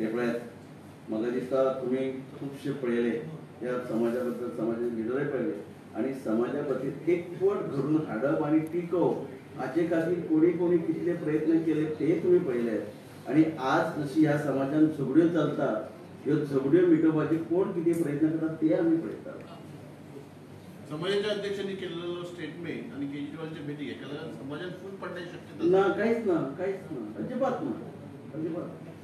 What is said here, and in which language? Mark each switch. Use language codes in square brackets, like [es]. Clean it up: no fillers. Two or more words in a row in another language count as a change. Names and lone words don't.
[kok] पळयात म्हाका दिसता तुमी खुबशे पळयले ह्या समाजा बद्दल समाजाचे लिडरय पळयले आनी समाजा खातीर एकवट घडून हाडप आनी टिकोवप हाचे खातीर कोणी कितले प्रयत्न केले ते तुमी पळयले. आनी आज जशी ह्या समाजान झगड्यो चलतात ह्यो झगड्यो मिटोवपाचे कोण कितें प्रयत्न करतात ते आमी पळयतात. [mr] समाजाच्या अध्यक्षांनी केलेलो स्टेटमेंट आणि केजरीवालच्या भेटी एकाला समाजात फूट पडण्याची शक्यता ना काहीच ना अजिबात ना अजिबात.